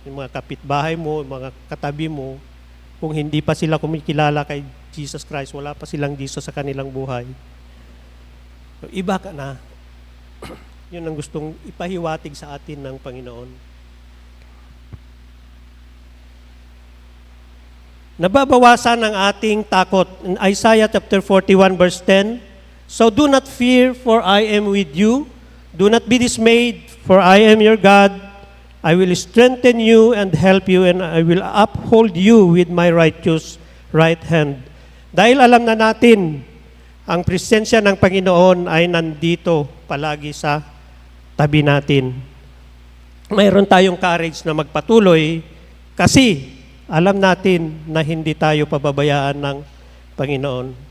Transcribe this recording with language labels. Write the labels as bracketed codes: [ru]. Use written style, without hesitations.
[tl] Yung mga kapitbahay mo, yung mga katabi mo, kung hindi pa sila kumikilala kay Jesus Christ, wala pa silang Jesus sa kanilang buhay. So, iba ka na. Yun ang gustong ipahiwatig sa atin ng Panginoon. Nababawasan ang ating takot. [en] In Isaiah chapter 41 verse 10, so do not fear, for I am with you. Do not be dismayed, for I am your God. I will strengthen you and help you, and I will uphold you with my righteous right hand. [tl] Dahil alam na natin, ang presensya ng Panginoon ay nandito palagi sa tabi natin. Mayroon tayong courage na magpatuloy kasi alam natin na hindi tayo pababayaan ng Panginoon.